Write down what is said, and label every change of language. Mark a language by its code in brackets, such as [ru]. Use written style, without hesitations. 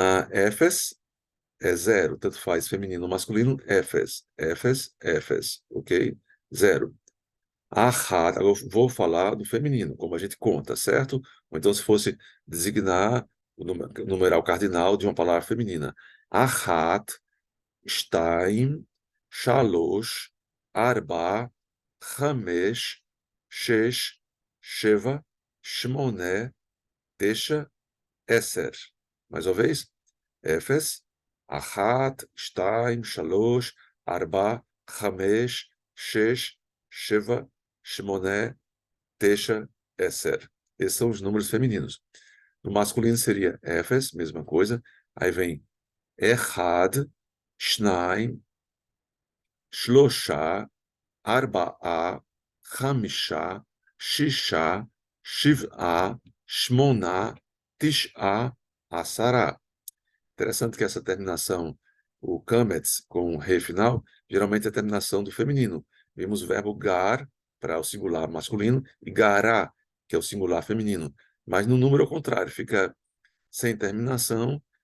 [pt] Efes é 0, tanto faz feminino ou masculino, Efes, Efes, Efes, ok? 0. Ahat, agora eu vou falar do feminino, como a gente conta, certo? Ou então se fosse designar o numeral cardinal de uma palavra feminina. [he] Ahat, שתיים, שלוש, ארבע, חמש, שש, שבע, שמונה, תשע, 10. [pt] Mais uma vez. [he] אפס, אחת, שתיים, שלוש, ארבע, חמש, שש, שבע, שמונה, תשע, 10. [pt] Esses são os números femininos. No masculino seria efes, mesma coisa. Aí vem [he] אחד, שניים, שלושה, ארבעה, חמישה, שישה, שבעה, שמונה, תשעה, עשרה. [pt] Interessante que essa terminação, o kametz com o re final, geralmente é a terminação do feminino. Vimos o verbo gar para o singular masculino e gará, que é o singular feminino. Mas no número ao contrário, fica sem terminação.